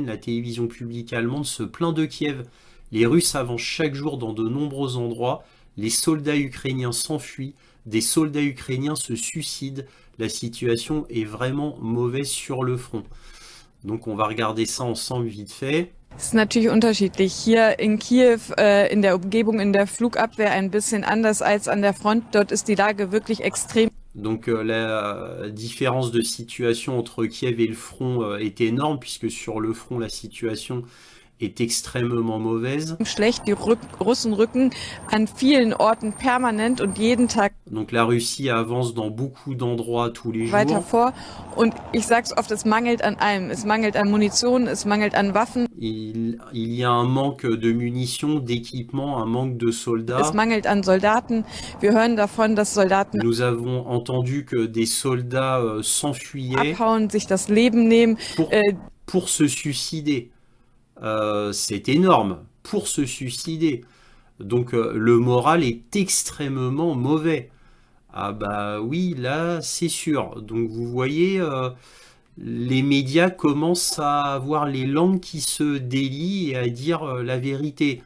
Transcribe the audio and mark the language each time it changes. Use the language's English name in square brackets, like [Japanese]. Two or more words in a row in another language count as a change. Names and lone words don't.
[French] La télévision publique allemande se plaint de Kiev. Les Russes avancent chaque jour dans de nombreux endroits. Les soldats ukrainiens s'enfuient. Des soldats ukrainiens se suicident. La situation est vraiment mauvaise sur le front. Donc on va regarder ça ensemble vite fait. [German] Es ist natürlich unterschiedlich. Hier in Kiew, in der Umgebung, in der Flugabwehr ein bisschen anders als an der Front. Dort ist die Lage wirklich extrem. [French] Donc la différence de situation entre Kiev et le front est énorme, puisque sur le front la situation est extrêmement mauvaise. [German] Schlecht, die Russen rücken an vielen Orten permanent und jeden Tag [French] Donc la Russie avance dans beaucoup d'endroits tous les [German] weiter [French] jours. [German] vor. Und ich sag's oft, es mangelt an allem. Es mangelt an Munition, es mangelt an Waffen, [French] Il y a un manque de munitions, d'équipements, un manque de [German] es [French] soldats. [German] mangelt an Soldaten. Wir hören davon, dass Soldaten [French] Nous avons entendu que des soldats s'enfuyaient [German] abhauen, sich das Leben nehmen. [French] pour se suicider. C'est énorme, pour se suicider. Donc le moral est extrêmement mauvais. Ah bah oui, là c'est sûr. Donc vous voyez, les médias commencent à avoir les langues qui se délient et à dire la vérité.